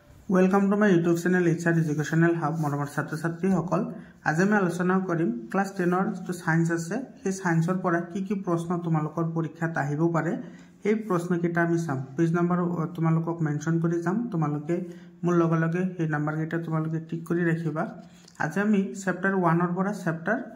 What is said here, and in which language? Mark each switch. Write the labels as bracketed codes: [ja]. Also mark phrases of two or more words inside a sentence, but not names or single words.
[en] Welcome to my YouTube channel [as] HR एजुकेशनल हब मरমৰ ছাত্ৰ ছাত্ৰীসকল আজি আমি আলোচনা কৰিম ক্লাস 10 ৰ যে সায়েন্স আছে সেই সায়েন্সৰ পৰা কি প্ৰশ্ন তোমালোকৰ পৰীক্ষাত আহিব পাৰে এই প্ৰশ্ন কেইটা আমি চাম [en] page number [as] তোমালোকক মেনশন কৰি যাম তোমালোকে মোৰ লগে লগে এই নম্বৰ কেইটা তোমালোকে টিক কৰি ৰাখিবা আজি আমি চেপ্টাৰ 1 ৰ পৰা চেপ্টাৰ